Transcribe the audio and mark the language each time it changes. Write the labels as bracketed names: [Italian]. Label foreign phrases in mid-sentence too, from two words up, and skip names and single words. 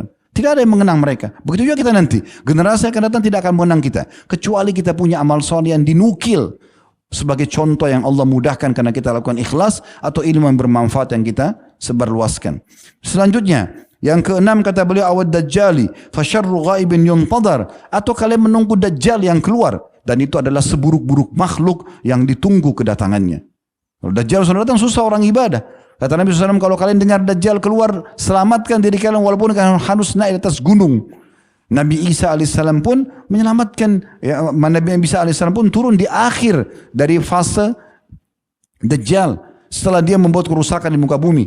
[Indonesian] Tidak ada yang mengenang mereka. Begitu juga kita nanti. Generasi yang akan datang tidak akan mengenang kita. Kecuali kita punya amal soleh yang dinukil. Sebagai contoh yang Allah mudahkan karena kita lakukan ikhlas, atau ilmu yang bermanfaat yang kita sebarluaskan. Selanjutnya, yang keenam kata beliau, [Arabic] أو الدجال فشر غائب ينتظر, [Indonesian] atau kalian menunggu dajjal yang keluar, dan itu adalah seburuk-buruk makhluk yang ditunggu kedatangannya. Kalau dajjal sudah datang susah orang ibadah. Kata Nabi SAW, kalau kalian dengar dajjal keluar, selamatkan diri kalian walaupun kalian harus naik di atas gunung. Nabi Isa alaihissalam pun menyelamatkan, ya, Nabi Isa alaihissalam pun turun di akhir dari fase Dajjal setelah dia membuat kerusakan di muka bumi.